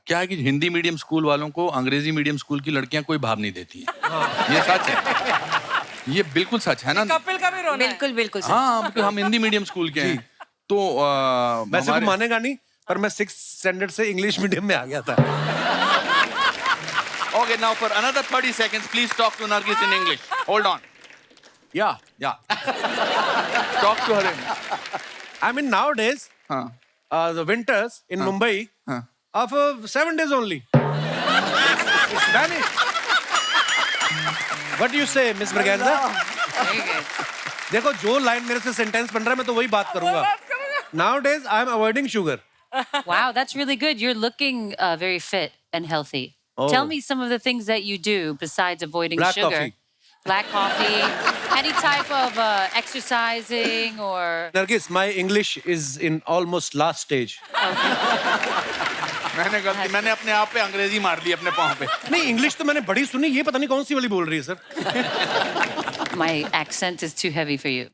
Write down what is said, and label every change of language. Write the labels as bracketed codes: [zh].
[hi] क्या है कि हिंदी मीडियम स्कूल वालों को अंग्रेजी मीडियम स्कूल की लड़कियां कोई भाव नहीं देती हैं। ये सच है, ये बिल्कुल सच है ना। कपिल का भी रोना है। बिल्कुल बिल्कुल सच। हाँ, बिल्कुल हम हिंदी मीडियम स्कूल के हैं। तो वैसे तो मानेगा नहीं, पर मैं 6th स्टैंडर्ड से इंग्लिश मीडियम में आ गया था। [en] Okay, now for another 30 seconds, please talk to Nargis in English. Hold on. Yeah. Talk to her. I mean nowadays, [hi] हाँ. [en] the winters in Mumbai [hi] हाँ. [en] are for 7 days only. It's vanished. What do you say, Miss Braganza? [hi] देखो, जो line मेरे से sentence बन रहा है मैं तो वही बात करूंगा। [en] Nowadays I am avoiding sugar. Wow, that's really good. You're looking very fit and healthy. Oh. Tell me some of the things that you do besides avoiding Black sugar. coffee. Black coffee. Any type of exercising or... Nargis, my English is in almost last stage. [hi] मैंने अपने आप पे अंग्रेजी मार ली अपने पाँव पे। नहीं, इंग्लिश तो मैंने बड़ी सुनी, ये पता नहीं कौन सी वाली बोल रही है sir. [en] My accent is too heavy for you.